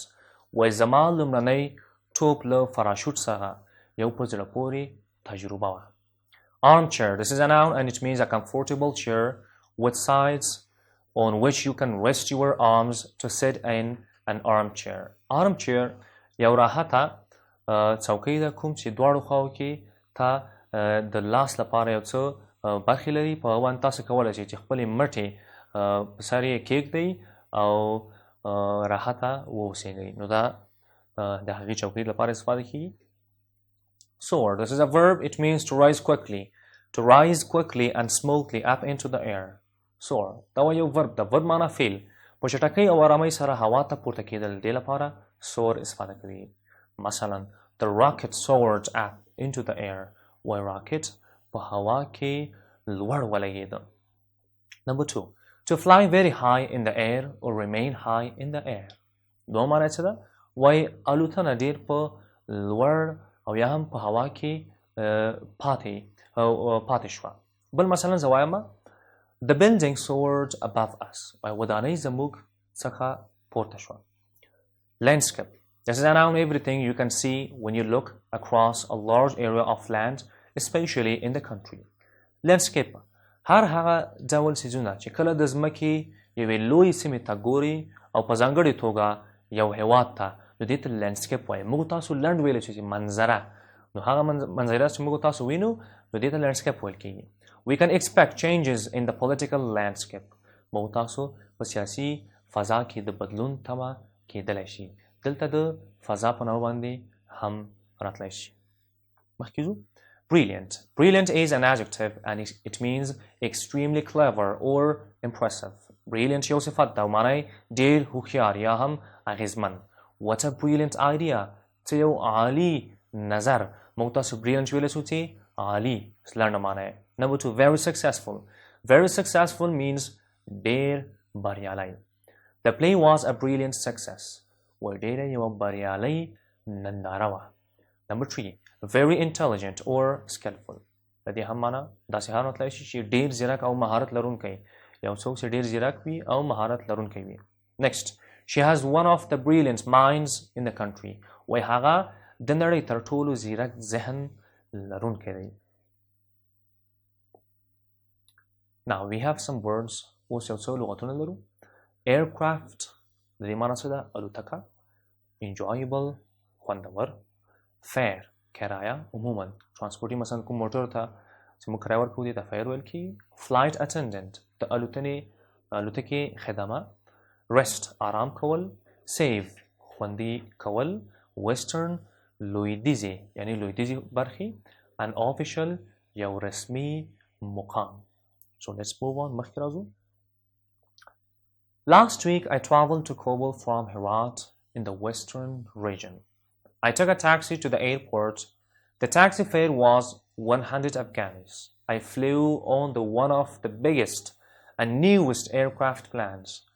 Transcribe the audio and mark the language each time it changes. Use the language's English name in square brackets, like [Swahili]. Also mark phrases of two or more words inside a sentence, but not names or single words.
[Pashto] وای زما لومړنی ټوپ له فراشوټ څخه یو په زړه پورې تجربه وه. [English] Armchair. This is a noun and it means a comfortable chair with sides on which you can rest your arms to sit in an armchair. [Pashto] Armchair یو راحته څوکۍ ده کوم چې دواړو خواو کې تا د لاس لپاره یو څه برخې لري په هغه باندې تاسو کولی شئ چې خپلې مټې په سر یې کېږدئ او راحته واوسېږئ. نو دا د هغې چوکۍ لپاره استفاده کېږي. [English] Soar. This is a verb. It means to rise quickly. To rise quickly and smoothly up into the air. [Pashto] Soar. دا یو verb ده. verb معنا فعل. په چټکۍ او آرامۍ سره هوا ته پورته کېدل. دې لپاره soar استفاده کوي. مثلا [English] the rocket soared up into the air. [Pashto] وای rocket په هوا کې لوړ ولګېده. [English] Number 2. To fly very high in the air or remain high in the air. [Pashto] دوه معنی څه ده؟ وای الوتنه ډېر په لوړ او یا هم په هوا کې پاتې شوه. بل مثلا زه وایم [English] The building soared above us. [Pashto] وای ودانۍ زموږ څخه پورته شوه. [English] Landscape. This is a noun everything you can see when you look across a large area of land, especially in the country. Landscape. [Pashto] هر هغه ډول څیزونه چې کله د ځمکې یوې لویې سیمې ته ګوري او په ځانګړې توګه یو هېواد ته نو دې ته لینډسکیپ وایي. موږ تاسو لنډ ویلی چې منظره نو هغه منظره چې موږ تاسو وینو نو دې ته لینډسکیپ ویل کېږي. [English] We can expect changes in the political landscape. [Pashto] موږ تاسو په سیاسي فضا کې د بدلون تمه کېدلی شي. دلته د فضا په نوم باندې هم راتلی شي. مخکې ځو. [English] Brilliant. Brilliant is an adjective and it means extremely clever or impressive. [Pashto] Brilliant یو صفت ده او معنی ډېر هوښیار یا هم اغېزمن. [English] What a brilliant idea. [Pashto] څه یو عالي نظر. موږ تاسو brilliant ویلی شو چې عالي لنډه معنی. [English] Number 2. Very successful. Very successful means [Pashto] ډېر بریالی. [English] The play was a brilliant success. [Pashto] وای ډېره یوه بریالۍ ننداره وه. [English] Number 3. Very intelligent or skillful. [Pashto] د دې هم معنا داسې هم راتلی شي چې ډېر ځیرک او مهارت لرونکی. یو څوک چې ډېر ځیرک وي او مهارت لرونکی وي. [English] Next. She has one of the brilliant minds in the country. [Pashto] وای هغه د نړۍ تر ټولو ځیرک ذهن لرونکی دی. [English] Now we have some words. [Pashto] اوس یو څو لغتونه لرو. Aircraft د دې معنا څه ده؟ الوتکه. Enjoyable خوندور. Fare کرایه عموما ترانسپورټي مثلا کوم موټر ته چې موږ کرایه ورکوو دې ته فیر ویل کېږي. [English] Flight attendant [Pashto] د الوتکې خدمه. Rest آرام کول. Save خوندي کول. Western لویدیځې یعنی لویدیځې برخې. [English] An official [Pashto] یو رسمي مقام. [English] So let's move on. [Pashto] مخکې راځو. [English] Last week I traveled to Kabul from Herat in the western region. I took a taxi to the airport. The taxi fare was 100 Afghanis. I flew on one of the biggest and newest aircraft plans.